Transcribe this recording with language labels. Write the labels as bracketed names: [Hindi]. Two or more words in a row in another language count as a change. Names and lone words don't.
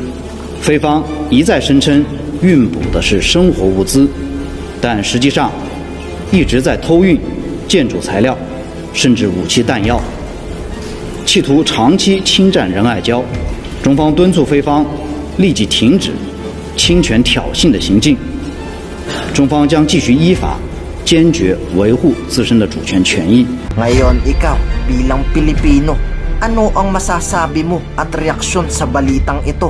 [Chinese] 非方一再声称运捕的是生活物资，但实际上一直在偷运建筑材料，甚至武器弹药，企图长期侵占仁爱礁。中方敦促非方立即停止侵权挑衅的行径，中方将继续依法坚决维护自身的主权权益。 [Filipino] Ngayon ikaw bilang Pilipino, ano ang masasabi mo at reaksyon sa balitang ito?